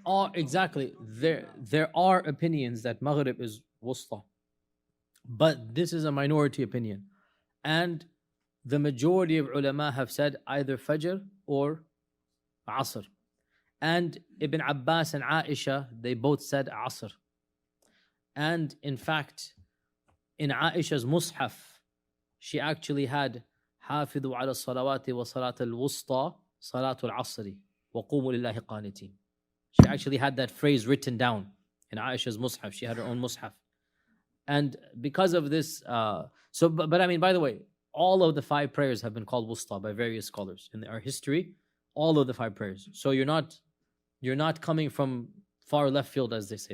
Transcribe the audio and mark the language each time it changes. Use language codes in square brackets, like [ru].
[en] There are opinions that Maghrib is wusta, but this is a minority opinion, and the majority of ulama have said either Fajr or Asr. And Ibn Abbas and Aisha, they both said Asr. And in fact, in Aisha's Mushaf, she actually had [ar] حافظوا على الصلوات وصلاة الوسطى صلاة العصر وقوموا لله قانتين. [en] She actually had that phrase written down in Aisha's Mushaf. She had her own Mushaf. And because of this, but I mean, by the way, all of the 5 prayers have been called wusta by various scholars in our history. All of the 5 prayers. So you're not coming from far left field, as they say.